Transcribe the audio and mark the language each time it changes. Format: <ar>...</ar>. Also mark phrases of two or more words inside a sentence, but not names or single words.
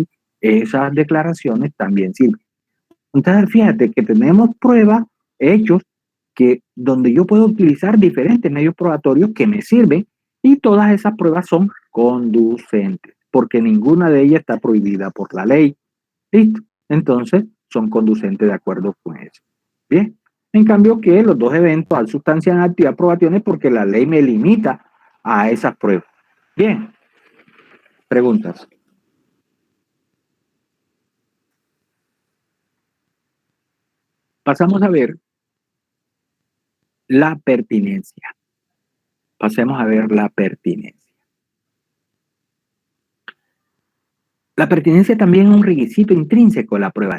<es>Esas declaraciones también sirven. Entonces, fíjate que tenemos pruebas, hechos, donde yo puedo utilizar diferentes medios probatorios que me sirven y todas esas pruebas son conducentes, porque ninguna de ellas está prohibida por la ley. ¿Listo? Entonces, son conducentes de acuerdo con eso. Bien. En cambio que los dos eventos</es> <la>ad substanciam actus</la> <es>y</es> <la>ad probationem</la> <es>porque la ley me limita a esas pruebas. Bien. Preguntas. Pasamos a ver la pertinencia. Pasemos a ver la pertinencia. La pertinencia también es un requisito intrínseco de la prueba.</es>